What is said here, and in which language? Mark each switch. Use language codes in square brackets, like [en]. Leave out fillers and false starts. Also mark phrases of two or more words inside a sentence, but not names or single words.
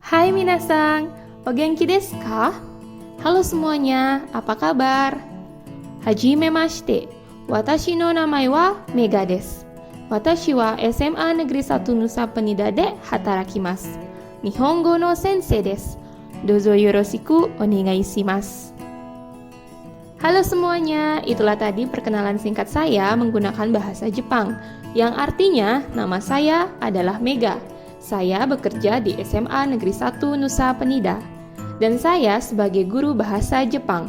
[ja] はい、皆さん、お元気ですか? [id] Halo semuanya, apa kabar? [ja] はじめまして、私の名前はメガです. Watashi wa SMA Negeri 1 Nusa Penida de hatarakimasu. 日本語の先生です。どうぞよろしくお願いします. [id] Halo semuanya, itulah tadi perkenalan singkat saya menggunakan bahasa Jepang, yang artinya nama saya adalah Mega. Saya bekerja di SMA Negeri 1 Nusa Penida, dan saya sebagai guru bahasa Jepang.